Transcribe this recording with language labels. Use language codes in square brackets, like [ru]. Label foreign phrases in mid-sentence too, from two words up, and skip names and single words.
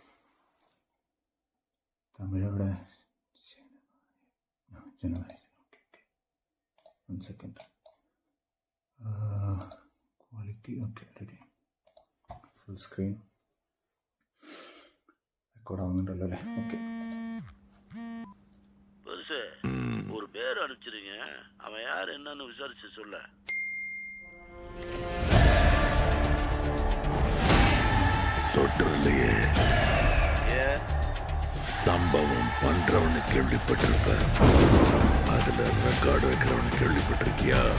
[ml] തമിഴവിടെ ജനനായകൻ. [en] okay 1 second. quality okay, ready. full screen record [ml] ആവുന്നുണ്ടല്ലോ അല്ലേ? ഓക്കെ. [ta] ஒரு பேர் அனுப்பிச்சிருங்க, அவன் யார் என்னன்னு விசாரிச்சு சொல்ல. தொற்றுலையே சம்பவம் பண்றவனு கேள்விப்பட்டிருப்ப, அதுல ரெக்கார்டு வைக்கிறவனு கேள்விப்பட்டிருக்கியா?